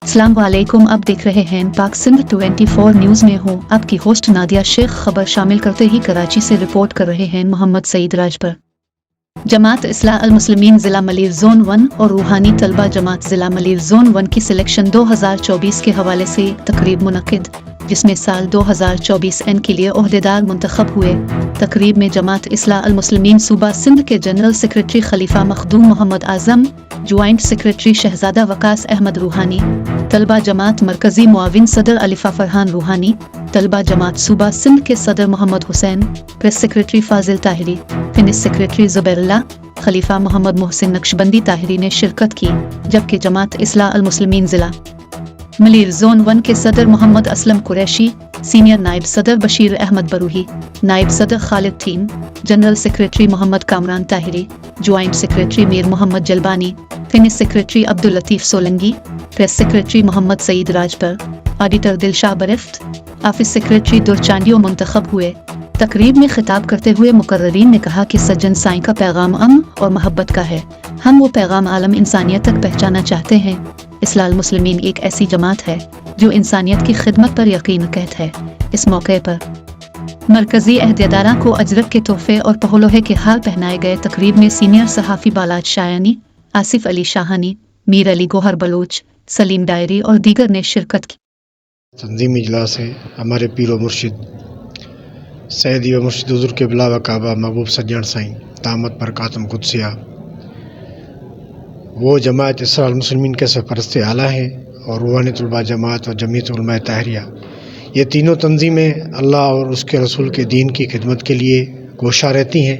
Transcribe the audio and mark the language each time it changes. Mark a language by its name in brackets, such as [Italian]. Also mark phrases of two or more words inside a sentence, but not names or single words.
[Urdu] السلام علیکم. اب دیکھ رہے ہیں پاک سندھ 24 نیوز میں ہوں آپ کی ہوسٹ نادیہ شیخ. خبر شامل کرتے ہی کراچی سے رپورٹ کر رہے ہیں محمد سعید راجپر. جماعت اصلاح المسلمین ضلع ملیر زون 1 اور روحانی طلبہ جماعت ضلع ملیر زون 1 کی سلیکشن 2024 کے حوالے سے تقریب منعقد، جس میں سال 2024 این کے لیے عہدیدار منتخب ہوئے. تقریب میں جماعت اصلاح المسلمین صوبہ سندھ کے [English] general secretary [Urdu] خلیفہ مخدوم محمد اعظم, [English] joint secretary [Urdu] شہزادہ وقاص احمد روحانی، طلبہ جماعت مرکزی معاون صدر الفا فرحان روحانی، طلبہ جماعت صوبہ سندھ کے صدر محمد حسین, [English] press secretary [Urdu] فاضل طاہری, [English] finish secretary [Urdu] زبیر اللہ، خلیفہ محمد محسن نقشبندی طاہری نے شرکت کی. جبکہ جماعت اصلاح المسلمین ضلع ملیر زون 1 کے صدر محمد اسلم قریشی، سینیئر نائب صدر بشیر احمد بروہی، نائب صدر बशीर अहमद बरूही, नायब सदर خالد تھیم, [English] general secretary [Urdu] محمد کامران طاہری, [English] joint secretary [Urdu] میر محمد جلبانی, [English] finish secretary [Urdu] عبداللطیف سولنگی, [English] press secretary [Urdu] محمد سعید راجپر, آڈیٹر دلشاہ برفت, [English] office secretary [Urdu] درچانڈیو منتخب ہوئے. تقریب میں خطاب کرتے ہوئے مقررین نے کہا کہ سجن سائیں کا پیغام امن اور محبت کا ہے. ہم وہ پیغام عالم انسانیت تک پہنچانا چاہتے ہیں۔ اصلاح المسلمین ایک ایسی جماعت ہے جو انسانیت کی خدمت پر یقین کہت ہے. اس موقع پر مرکزی عہدیداران کو اجرک کے تحفے اور پھولوں کے ہار پہنائے گئے. تقریب میں سینیئر صحافی بالاج شایانی، آصف علی شاہانی، میر علی گوہر بلوچ، سلیم ڈائری اور دیگر نے شرکت کی. تنظیمی اجلاس ہے ہمارے پیر و مرشد سیدی و مرشد حضور کے قبلہ و کعبہ محبوب سجن سائیں [Arabic] دامت برکاتہم [Urdu] قدسیہ، وہ جماعت اصلاح المسلمین کے سرپرست اعلیٰ ہیں اور روحانی طلبہ جماعت اور جمعیت علماء طاہریہ، یہ تینوں تنظیمیں اللہ اور اس کے رسول کے دین کی خدمت کے لیے کوشاں رہتی ہیں.